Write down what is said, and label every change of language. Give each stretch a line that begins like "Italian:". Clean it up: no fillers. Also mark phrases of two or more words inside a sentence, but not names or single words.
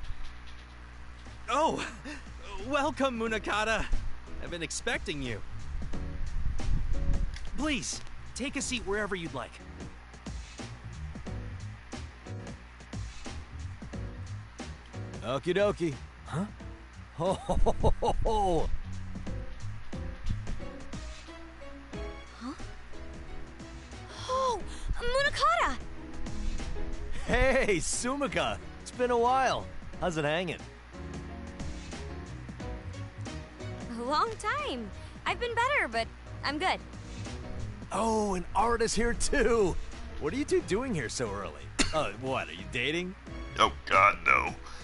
English: Oh, welcome, Munakata. I've been expecting you. Please, take a seat wherever you'd like. Okie dokie. Huh? Ho ho ho ho ho ho! Oh, Munakata! Hey, Sumika! It's been a while. How's it hanging? A long time. I've been better, but I'm good. Oh, and Art is here too! What are you two doing here so early? What, are you dating? Oh god, no.